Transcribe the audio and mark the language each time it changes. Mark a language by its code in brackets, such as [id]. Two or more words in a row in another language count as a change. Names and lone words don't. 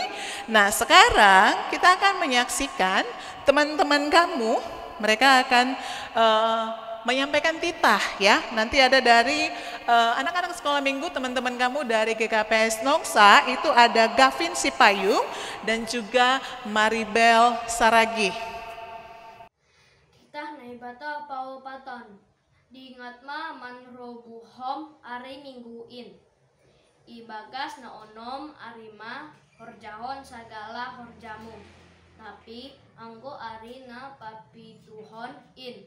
[id] Nah, sekarang kita akan menyaksikan teman-teman kamu, mereka akan menyampaikan titah ya. Nanti ada dari anak-anak sekolah minggu, teman-teman kamu dari GKPS Nongsa, itu ada Gavin Sipayung dan juga Maribel Saragih. [bts] Titah naibata pau paton diingat ma manrobuhom ari mingguin ibagas na onom arima horjahon sagala horjamu tapi anggo ari na papituhon in